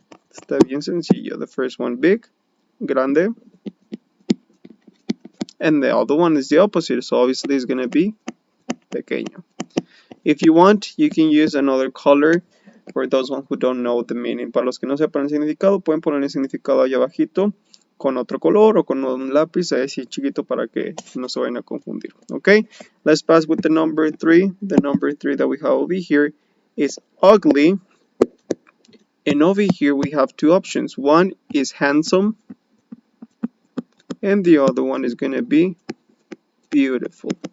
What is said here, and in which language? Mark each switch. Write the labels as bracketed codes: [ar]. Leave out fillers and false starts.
[es] Está bien sencillo. [en] The first one, big, grande. And the other one is the opposite, so obviously it's going to be pequeño. If you want, you can use another color for those ones who don't know the meaning. [es] Para los que no sepan el significado, pueden poner el significado allá abajito con otro color o con un lápiz así chiquito para que no se vayan a confundir. [en] Okay, let's pass with the number 3. The number 3 that we have over here is ugly. And over here we have two options. One is handsome, and the other one is going to be beautiful.